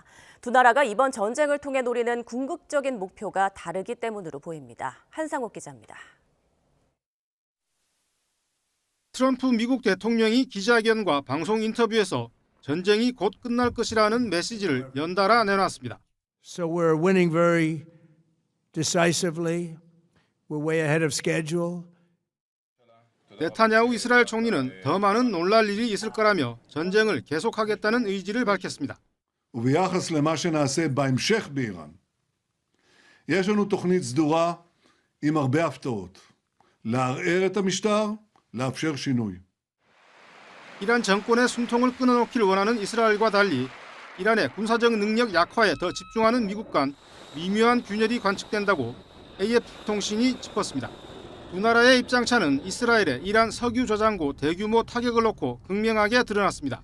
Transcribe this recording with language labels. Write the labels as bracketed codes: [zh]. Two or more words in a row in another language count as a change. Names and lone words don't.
[ko] 두 나라가 이번 전쟁을 통해 노리는 궁극적인 목표가 다르기 때문으로 보입니다. 한상욱 기자입니다. 트럼프 미국 대통령이 기자회견과 방송 인터뷰에서 전쟁이 곧 끝날 것이라는 메시지를 연달아 내놨습니다. [en] So we're winning very decisively. We're way ahead of schedule. [ko] 네타냐후 이스라엘 총리는 더 많은 놀랄 일이 있을 거라며 전쟁을 계속하겠다는 의지를 밝혔습니다. [he] וביחס למה שנעשה בהמשך באיראן, יש לנו תוכנית סדורה עם הרבה הפתעות. לערער את המשטר, לאפשר שינוי. [ko] 이란 정권의 숨통을 끊어놓기를 원하는 이스라엘과 달리 이란의 군사적 능력 약화에 더 집중하는 미국 간 미묘한 균열이 관측된다고 AFP 통신이 짚었습니다. 두 나라의 입장차는 이스라엘의 이란 석유 저장고 대규모 타격을 놓고 극명하게 드러났습니다.